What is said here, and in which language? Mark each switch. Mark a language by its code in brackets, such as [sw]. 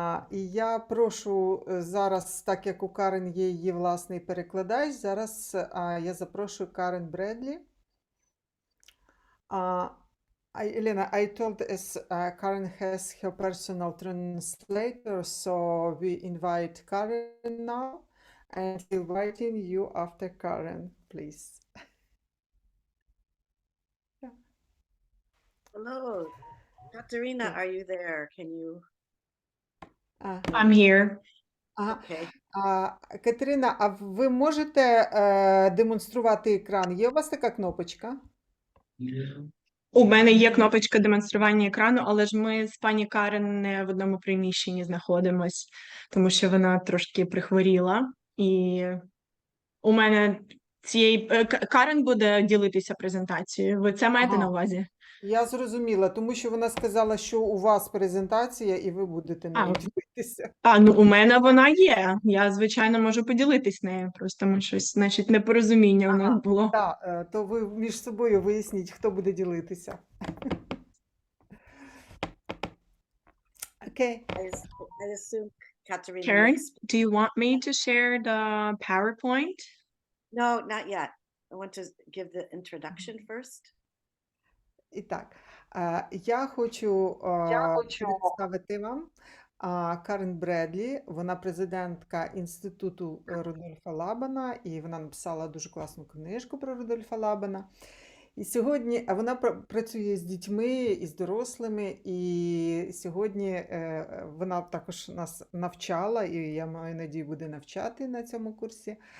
[uk] І я прошу зараз, так як у Карен є її власний перекладач, зараз я запрошую Карен Бредлі. [en] Elena, I told us Karen has her personal translator, so we invite Karen now, and inviting you after Karen, please. Hello, Katerina, are you there? Can you? I'm here. Okay. [uk] Катерина, а ви можете демонструвати екран? Є у вас така кнопочка? У мене є кнопочка демонстрування екрану, але ж ми з пані Карен не в одному приміщенні знаходимось, тому що вона трошки прихворіла. І у мене Карен буде ділитися презентацією. Ви це маєте на увазі? Я зрозуміла, тому що вона сказала, що у вас презентація і ви будете нею ділитися. Ну у мене вона є. Я, звичайно, можу поділитись нею. Просто ми щось, значить, непорозуміння у нас було. Так, то ви між собою виясніть, хто буде ділитися. Окей. [en] I assume Katerina. Karen, do you want me to share the PowerPoint? No, not yet. I want to give the introduction first. [uk] І так, я хочу представити вам Карен Бредлі. Вона президентка Інституту Рудольфа Лабана, і вона написала дуже класну книжку про Рудольфа Лабана. І сьогодні вона працює з дітьми і з дорослими, і сьогодні вона також нас навчала, і я маю надію, буде навчати на цьому курсі.